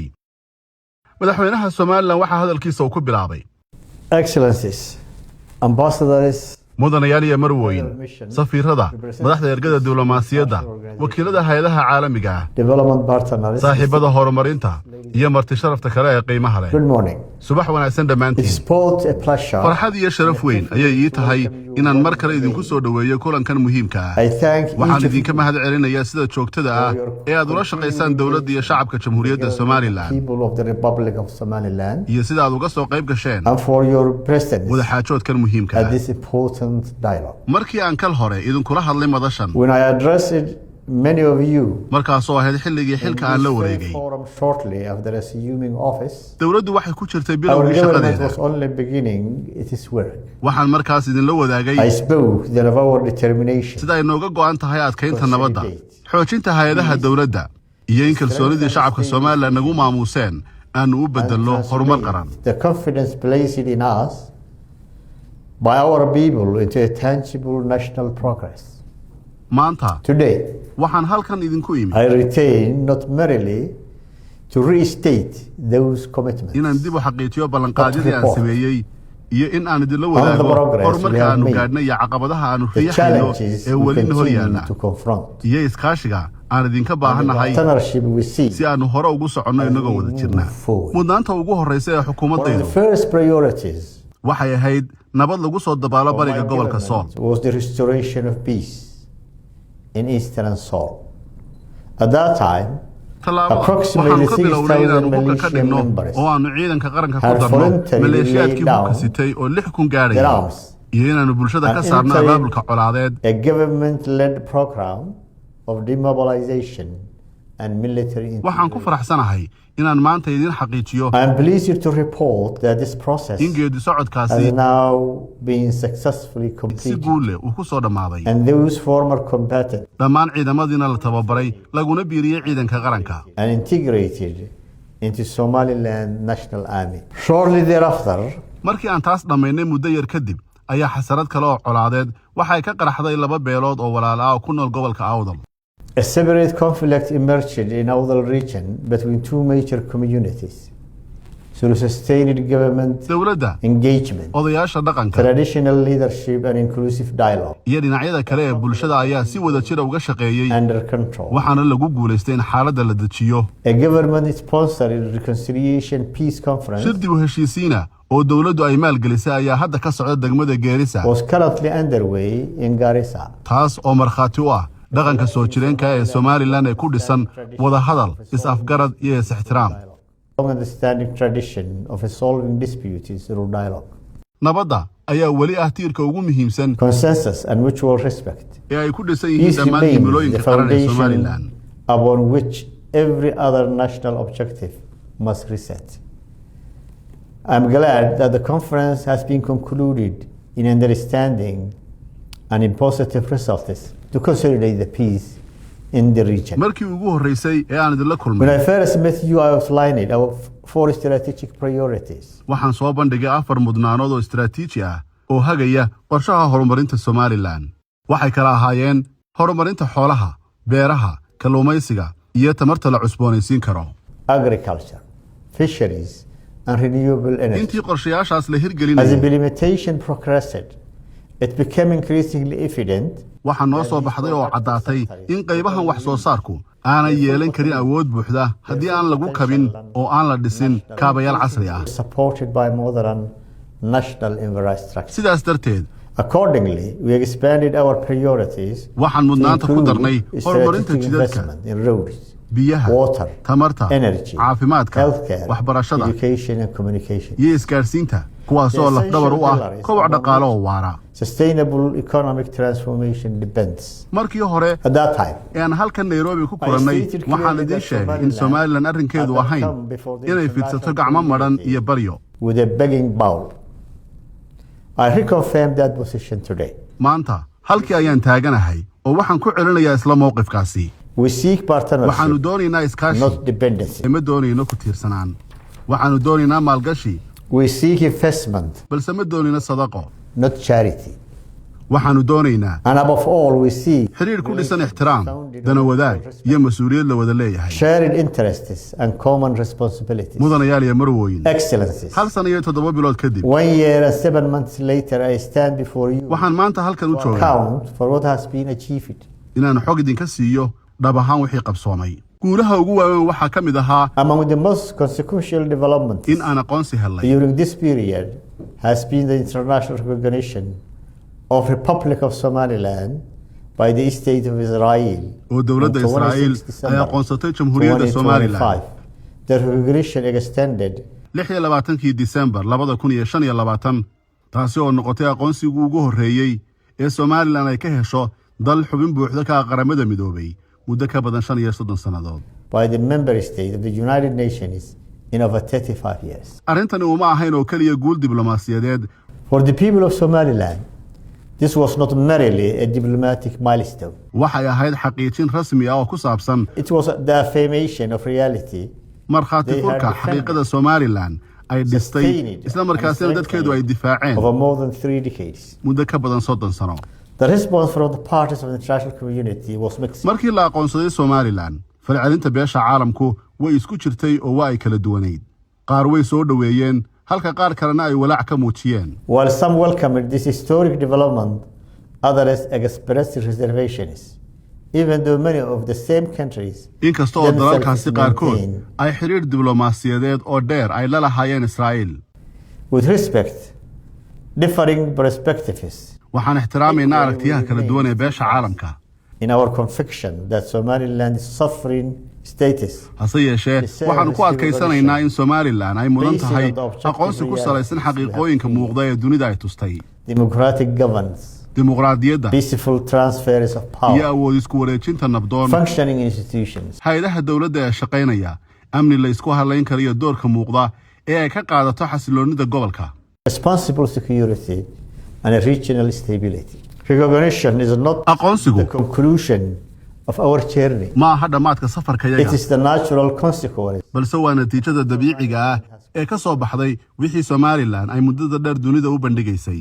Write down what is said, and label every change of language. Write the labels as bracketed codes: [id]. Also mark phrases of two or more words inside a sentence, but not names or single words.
[so] madaxweynaha Somaliland waxa hadalkiisa uu ku bilaabay [en] Excellencies, ambassadors, [so] mudanayaal iyo marwooyin, safiirada, madaxda ergada diblomaasiyadda, wakiillada hay'adaha caalamiga ah, [en] development partners, [so] saaxiibada horumarinta iyo marti sharafta kale ee qiimaha leh. [en] good morning. [so] subax wanaagsan dhammaantiin. [en] It's both a pleasure. [so] farxad iyo sharaf weyn ayay ii tahay inaan mar kale idinku soo dhaweeyo kulankan muhiimka ah. [en] I thank [so] waxaan idinka mahad celinayaa sida joogtada ah ee aad ula shaqaysaan dawladda iyo shacabka Jamhuuriyadda Somaliland [en] people of the Republic of Somaliland [so] iyo sida aad uga soo qayb gasheen [en] and for your presence [so] wada xaajoodkan muhiimka at ah. [en] this important dialogue. [so] markii aan kal hore idinkula hadlay madashan [en] When I addressed many of you [so] markaasoo ahayd xilligii xilka aan la wareegay, [en] forum shortly after assuming office, [so] dawladdu waxay ku jirtay our bilowgii government shaqadeeda. [en] was only beginning its work. [so] waxaan markaas idinla wadaagay [en] I spoke then of our determination [so] sida ay nooga go'an tahay adkaynta nabadda, xoojinta hay'adaha dawladda iyo in kalsoonidii shacabka Somaliland nagu maamuuseen aanu u bedelno horumar qaran. [en] the confidence placed in us by our people into a tangible national progress. [so] maanta Today, waxaan halkan idinku imi [en] I retain not merely to restate those commitments, [so] inaan dib u xaqiijiyo ballanqaadyadii aan sameeyey iyo in aan idinla the wadaago progress horumarka [en] we have [so] aanu made, gaadhnay iyo caqabadaha aanu the riixayno challenges ee we weli hor continue yaalla [en] to confront, [so] iyo iskaashiga aan idinka baahannahay [en] partnership we see. [so] si aanu hore ugu soconno inagoo wada jirna. forward. mudnaanta ugu horreysa ee [en] One of [so] xukuumaddaydu [en] the first priorities [so] waxay ahayd nabad lagu soo dabaalo [en] of my [so] bariga gobolka Sool. [en] government was the restoration of peace in Eastern Sool. At that time, Approximately approximately [so] waxaanu ka bilownay 6,000 inaanu hubka ka militias dhigno members oo aanu ciidanka qaranka ku had darno voluntarily maleeshiyaadkii laid hubka down sitay oo 6,000 their gaadhaya arms. iyo inaanu bulshada ka And saarno entering abaabulka colaadeed [en] a government-led program of demobilization and military [so] waxaan ku faraxsanahay inaan maanta idin xaqiijiyo [en] I am pleased to report that this process [so] in geedi socodkaasi [en] has now been successfully [so] si completed, guul leh uu ku soo dhammaaday. [en] and those former combatants [so] dhammaan ciidamadiina la tababaray laguna biiriyey ciidanka qaranka [en] and integrated into Somaliland National Army. Shortly thereafter, [so] markii aan taas dhammaynay muddo yar kadib ayaa xasarad kale oo colaadeed waxay ka qaraxday laba beelood oo walaal ah oo ku nool gobolka Awdal. [en] a separate conflict emerged in Awdal region between two major communities. Through sustained government [so] dawladda, engagement, odayaasha dhaqanka [en] traditional leadership and inclusive dialogue [so] iyo dhinacyada kale ee bulshada ayaa si wada jir uga shaqeeyay [en] under control. [so] waxaana lagu guuleystay in xaaladda la dejiyo. [en] A government-sponsored reconciliation peace conference [so] shir dib u heshiisiina oo dawladdu ay maalgelisay ayaa hadda ka socda degmada Geerisa, [en] was currently underway in Garissa. [so] taas oo markhaati u ah dhaqanka soo jireenka ee Somaliland ee ku dhisan wada hadal, is-afgarad iyo is-ixtiraam. [en] Long-standing tradition of resolving disputes through dialogue, [so] nabadda ayaa weli ah tiirka ugu muhiimsan [en] consensus and mutual respect [so] ee ay ku dhisan yihiin is dhammaan [en] remains the [so] himilooyinka qaran ee Somaliland. [en] foundation upon which every other national objective must reset. I'm glad that the conference has been concluded in understanding and in positive results to consolidate the peace in the region. [so] markii ugu horeysay ee aan idinla When kulmay [en] I first met you, I outlined our four strategic priorities. [so] waxaan soo bandhigay 4 mudnaanood oo istiraatiiji ah oo hagaya qorshaha horumarinta Somaliland. waxay kala ahaayeen horumarinta xoolaha, beeraha, kalluumaysiga iyo tamarta la cusboonaysiin karo. [en] Agriculture, fisheries, and renewable energy. [so] intii qorshayaashaas la As hirgelinayay [en] implementation progressed, it became increasingly evident [so] waxaa noo soo baxday oo caddaatay in qaybahan wax soo saarku aanay yeelan karin awood buuxda haddii aan lagu kabin oo aan la dhisin kaabayaal casri ah. [en] supported by modern national infrastructure. [so] sidaas darteed [en] Accordingly, we expanded our priorities [so] waxaan to mudnaanta ku darnay include horumarinta strategic jidadka, [en] investment in roads, [so] biyaha, water, tamarta, energy, caafimaadka, healthcare, waxbarashada [en] education and communication. [so] iyo isgaarsiinta kuwaasoo lafdhabar u ah koboc dhaqaale oo waara. [en] Sustainable economic transformation depends. [so] markii hore [en] At that time, [so] aan halkan Nairobi ku kulannay waxaan idin sheegay in Somaliland arrinkeedu ahayn inay fidsato gacmo maran iyo baryo. [en] With a begging bowl. I reconfirm that position today. [so] maanta halkii ayaan taaganahay oo waxaan ku celinayaa isla mowqifkaasi. [en] We seek partnership, [so] waxaanu doonaynaa iskaashi, [en] not dependency. [so] ma doonayno ku tiirsanaan. waxaanu doonaynaa maalgashi, [en] We seek investment, [so] balse ma doonayno sadaqo. [en] not charity. [so] waxaanu doonaynaa [en] And above all, we seek [so] xiriir ku dhisan ixtiraam, dana wadaag iyo mas'uuliyad la wada leeyahay. [en] shared interests and common responsibilities. [so] mudanayaal iyo marwooyin, Excellencies. hal sano iyo 7 bilood kadib [en] 1 year and 7 months later, I stand before you [so] waxaan maanta halkan u to joogaa [en] account for what has been achieved. [so] inaan xog idinka siiyo dhab ahaan wixii qabsoomay. guulaha ugu waaweyn waxaa ka mid ahaa [en] Among the most consequential developments [so] in aan aqoonsi helnay [en] during this period has been the international recognition of Republic of Somaliland by the State of Israel. [so] oo dowladda on 26 Israa'iil ay December aqoonsatay Jamhuuriyadda Somaliland 2025. [en] The recognition extended [so] 26 December 2025 taasi oo noqotay aqoonsigii ugu horreeyay ee Somaliland ay ka hesho dal xubin buuxda ka qaramada midoobay muddo ka badan 35 sannadood. [en] by the member state of the United Nations in over 35 years. [so] arrintani uma ahayn oo kaliya guul diblomaasiyadeed. [en] For the people of Somaliland, this was not merely a diplomatic milestone. [so] waxay ahayd xaqiijin rasmi ah oo ku saabsan [en] It was the affirmation of reality [so] markhaati furka xaqiiqada Somaliland ay dhistay isla markaasina dadkeedu ay difaaceen [en] over more than 3 decades. [so] muddo ka badan 30 sano. [en] The response from the parties of the international community was mixed. [so] markii la aqoonsaday Somaliland falcelinta beesha caalamku way isku jirtay oo waa ay kala duwaneyd. qaar way soo dhaweeyeen halka qaar kalena ay walaac ka muujiyeen. [en] While some welcomed this historic development, others expressed reservations, even though many of the same countries [so] inkasta oo dalalkaasi qaarkood ay xiriir diblomaasiyadeed oo dheer ay la lahaayeen Israa'iil. [en] with respect, differing perspectives, [so] waxaan ixtiraamaynaa aragtiyaha kala duwan ee beesha caalamka. [en] in our conviction that Somaliland is sovereign status [so] hase yeeshee waxaanu ku adkaysanaynaa in Somaliland ay mudan tahay aqoonsi ku salaysan xaqiiqooyinka muuqda ee dunida ay tustay. [en] democratic governance, [so] dimuqraadiyadda [en] peaceful transfers of [so] iyo power, awood isku wareejinta nabdoon, [en] functioning institutions, [so] hay'adaha dowladda ee shaqaynaya, amni la isku halayn karayo doorka muuqda ee ay ka qaadato xasiloonida gobolka, [en] responsible security, and regional stability. Recognition is not [so] aqoonsigu [en] the conclusion of our journey. [so] ma aha dhammaadka safarka It yaga, [en] is the natural consequence [so] balse waa natiijada dabiiciga ah ee ka soo baxday wixii Somaliland ay muddada dheer dunida u bandhigaysay.